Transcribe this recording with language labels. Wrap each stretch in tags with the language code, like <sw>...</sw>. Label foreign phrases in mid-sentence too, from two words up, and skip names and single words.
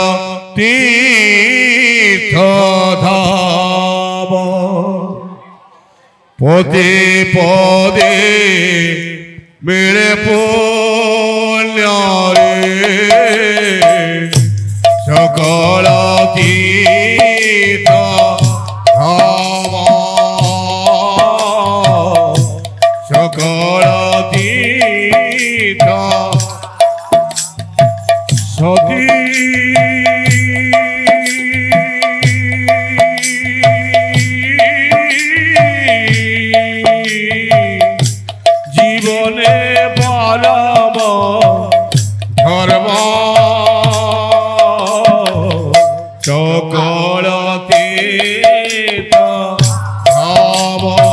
<hi>तीर्थ धाम पदे पदे मिले पुण्य रे सकल तीर्थ धाम सकल</hi> <bn>সতী জীবনে পরম ধর্ম সকল তীর্থ ধাম</bn>